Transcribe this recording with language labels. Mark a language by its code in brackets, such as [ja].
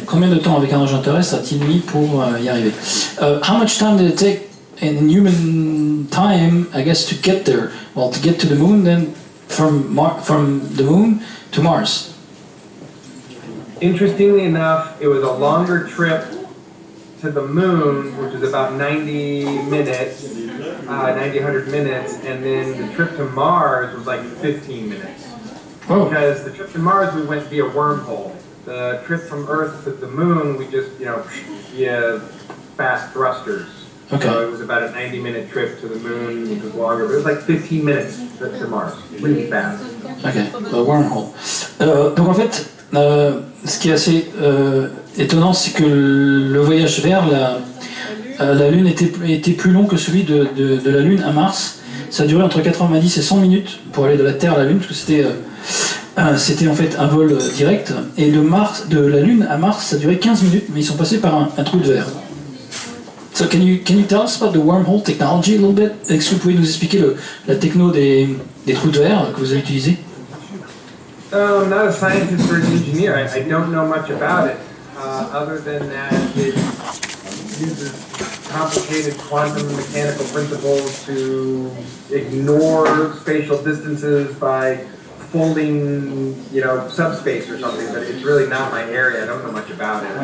[fr] Combien de temps avec un engin terrestre a-t-il mis pour y arriver? [en] How much time did it take in human time, I guess, to get there? Well, to get to the moon, then from the moon to Mars. Interestingly enough, it was a longer trip to the moon, which is about 90 minutes, 100 minutes, and then the trip to Mars was like 15 minutes. Oh. Because the trip to Mars, we went via wormhole. The trip from Earth to the moon, we just, via fast thrusters. Okay. So it was about a 90-minute trip to the moon, which was longer, but it was like 15 minutes to Mars, really fast. Ok, wormhole. [fr] Donc en fait, ce qui est assez étonnant, c'est que le voyage vers la Lune était plus long que celui de la Lune à Mars. Ça a duré entre 90 et 100 minutes pour aller de la Terre à la Lune, parce que c'était en fait un vol direct. Et de la Lune à Mars, ça a duré 15 minutes, mais ils sont passés par un trou de verre. [en] So can you tell us about the wormhole technology a little bit? [fr] Est-ce que vous pouvez nous expliquer la techno des trous de verre que vous avez utilisé? [en] I'm not a scientist or an engineer. I don't know much about it, other than that it uses complicated quantum mechanical principles to ignore spatial distances by folding, subspace or something, but it's really not my area. I don't know much about it.